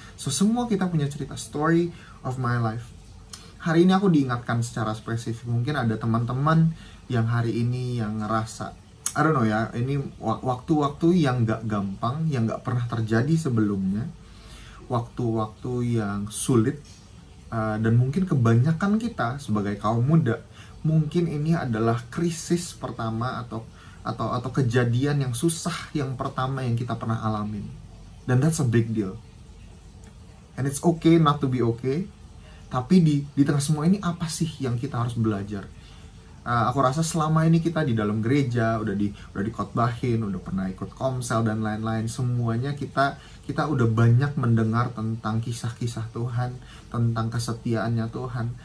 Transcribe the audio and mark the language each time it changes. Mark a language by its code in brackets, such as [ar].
[id] So semua kita punya cerita, [en] story of my life. [id] Hari ini aku diingatkan secara spesifik, mungkin ada teman-teman yang hari ini yang ngerasa, [en] I don't know [id] ya, ini waktu-waktu yang gak gampang, yang gak pernah terjadi sebelumnya, waktu-waktu yang sulit, dan mungkin kebanyakan kita sebagai kaum muda, mungkin ini adalah krisis pertama atau kejadian yang susah yang pertama yang kita pernah alamin. Dan [en] that's a big deal. And it's okay not to be okay. [id] Tapi di tengah semua ini apa sih yang kita harus belajar? Aku rasa selama ini kita di dalam gereja udah dikotbahin, udah pernah ikut komsel dan lain-lain, semuanya kita udah banyak mendengar tentang kisah-kisah Tuhan, tentang kesetiaannya Tuhan.